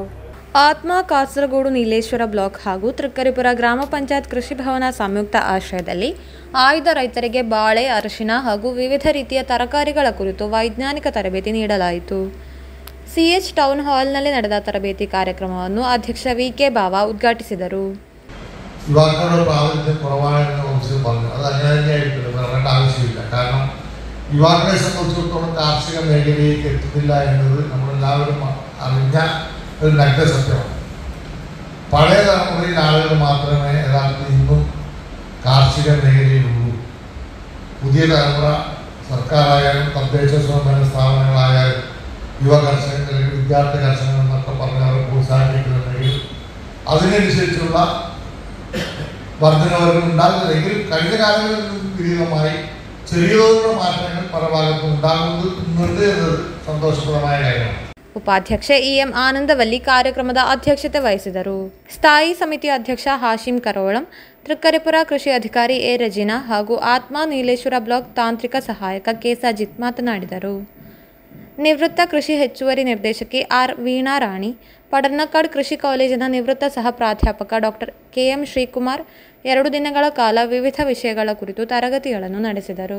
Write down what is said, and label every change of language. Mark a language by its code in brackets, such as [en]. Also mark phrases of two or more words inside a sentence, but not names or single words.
[kn] ಆತ್ಮ ಕಾಸರಗೋಡು ನೀಲೇಶ್ವರ ಬ್ಲಾಕ್ ಹಾಗೂ ತ್ರಿಕ್ಕರಿಪುರ ಗ್ರಾಮ ಪಂಚಾಯತ್ ಕೃಷಿ ಭವನ ಸಂಯುಕ್ತ ಆಶ್ರಯದಲ್ಲಿ ಆಯ್ದ ರೈತರಿಗೆ ಬಾಳೆ, ಅರಿಶಿನ ಹಾಗೂ ವಿವಿಧ ರೀತಿಯ ತರಕಾರಿಗಳ ಕುರಿತು ವೈಜ್ಞಾನಿಕ ತರಬೇತಿ ನೀಡಲಾಯಿತು. CH ಟೌನ್ ಹಾಲ್ನಲ್ಲಿ ನಡೆದ ತರಬೇತಿ ಕಾರ್ಯಕ್ರಮವನ್ನು ಅಧ್ಯಕ್ಷ VK ಬಾವ ಉದ್ಘಾಟಿಸಿದರು. [ml] യുവാക്കളുടെ പ്രാതിനിധ്യം കുറവാണെന്ന് കുറിച്ച് പറഞ്ഞു. അത് അങ്ങനെ തന്നെയായിരിക്കും, പറയേണ്ട ആവശ്യമില്ല. കാരണം യുവാക്കളെ സംബന്ധിച്ചിടത്തോളം കാർഷിക മേഖലയിലേക്ക് എത്തുന്നില്ല എന്നത് നമ്മളെല്ലാവരും അറിഞ്ഞ ഒരു നഗ്നസത്യമാണ്. പഴയ തലമുറയിൽ ആളുകൾ മാത്രമേ യഥാർത്ഥത്തിൽ ഇന്നും കാർഷിക മേഖലയിലുള്ളൂ. പുതിയ തലമുറ സർക്കാരായാലും തദ്ദേശ സ്വയംഭരണ സ്ഥാപനങ്ങളായാലും യുവ കർഷകർ അല്ലെങ്കിൽ വിദ്യാർത്ഥി കർഷകർ എന്നൊക്കെ പറഞ്ഞ് അവരെ പ്രോത്സാഹിപ്പിക്കുന്നുണ്ടെങ്കിൽ അതിനനുസരിച്ചുള്ള വർധനവുകൾ ഉണ്ടാകുന്നതെങ്കിൽ കഴിഞ്ഞ കാലങ്ങളിൽ നിന്ന് വിപരീതമായി ചെറിയ തോതിലുള്ള മാറ്റങ്ങൾ പല ഭാഗത്തും ഉണ്ടാകുന്നുണ്ട് എന്നത് സന്തോഷപ്രദമായ കാര്യമാണ്. [kn] ಉಪಾಧ್ಯಕ್ಷೆ EM ಆನಂದವಲ್ಲಿ ಕಾರ್ಯಕ್ರಮದ ಅಧ್ಯಕ್ಷತೆ ವಹಿಸಿದರು. ಸ್ಥಾಯಿ ಸಮಿತಿ ಅಧ್ಯಕ್ಷ ಹಾಶಿಂ ಕರೋಳಂ, ತ್ರಿಕ್ಕರಿಪುರ ಕೃಷಿ ಅಧಿಕಾರಿ A ರಜಿನಾ ಹಾಗೂ ಆತ್ಮ ನೀಲೇಶ್ವರ ಬ್ಲಾಕ್ ತಾಂತ್ರಿಕ ಸಹಾಯಕ K ಸಜಿತ್ ಮಾತನಾಡಿದರು. ನಿವೃತ್ತ ಕೃಷಿ ಹೆಚ್ಚುವರಿ ನಿರ್ದೇಶಕಿ R ವೀಣಾ ರಾಣಿ, ಪಡನ್ನಕಾಡ್ ಕೃಷಿ ಕಾಲೇಜಿನ ನಿವೃತ್ತ ಸಹ ಪ್ರಾಧ್ಯಾಪಕ ಡಾಕ್ಟರ್ KM ಶ್ರೀಕುಮಾರ್ 2 ದಿನಗಳ ಕಾಲ ವಿವಿಧ ವಿಷಯಗಳ ಕುರಿತು ತರಗತಿಗಳನ್ನು ನಡೆಸಿದರು.